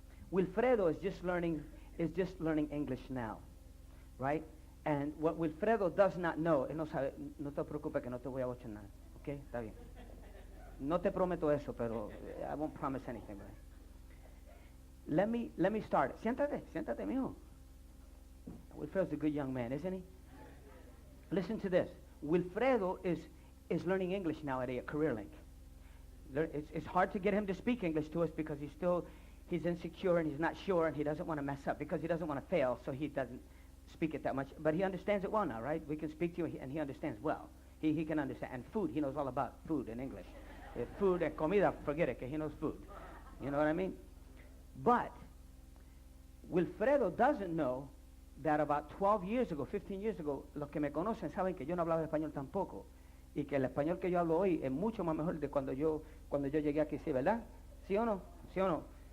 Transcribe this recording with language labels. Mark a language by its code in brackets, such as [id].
[en] Wilfredo is just learning English now, right? And what Wilfredo does not know, [es] él no sabe, no te preocupes que no te voy a bochornar, ¿ok? Está bien. No te prometo eso, pero [en] I won't promise anything, right? Let me start. [es] Siéntate, mijo. [en] Wilfredo's a good young man, isn't he? Listen to this. Wilfredo is learning English now at Career Link. It's hard to get him to speak English to us because he's insecure and he's not sure and he doesn't want to mess up because he doesn't want to fail, so he doesn't speak it that much. But he understands it well now, right? We can speak to him and he understands well. He can understand. And food, he knows all about food in English. Food and comida, forget it, because he knows food. You know what I mean? But Wilfredo doesn't know that about 12 years ago, [es] 15 years ago, los que me conocen saben que yo no hablaba español tampoco y que el español que yo hablo hoy es mucho más mejor de cuando yo llegué aquí, ¿sí, verdad? ¿Sí o no? ¿Sí o no?